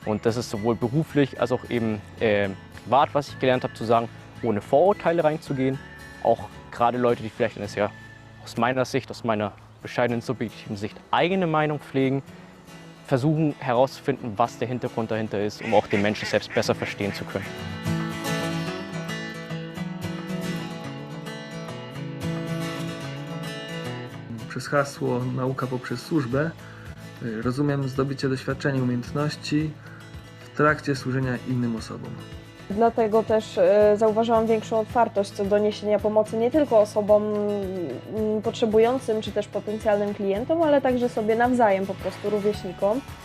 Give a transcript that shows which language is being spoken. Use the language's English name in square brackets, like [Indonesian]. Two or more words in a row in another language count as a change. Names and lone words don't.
[German] Und das ist sowohl beruflich als auch eben privat, was ich gelernt habe, zu sagen, ohne Vorurteile reinzugehen. Auch gerade Leute, die vielleicht eine sehr aus meiner Sicht, aus meiner bescheidenen subjektiven Sicht eigene Meinung pflegen, versuchen herauszufinden, was der Hintergrund dahinter ist, um auch den Menschen selbst besser verstehen zu können. [Polish] Przez hasło nauka poprzez służbę rozumiem zdobycie doświadczeń i umiejętności w trakcie służenia innym osobom. Dlatego też zauważyłam większą otwartość co do niesienia pomocy nie tylko osobom potrzebującym czy też potencjalnym klientom, ale także sobie nawzajem, po prostu rówieśnikom.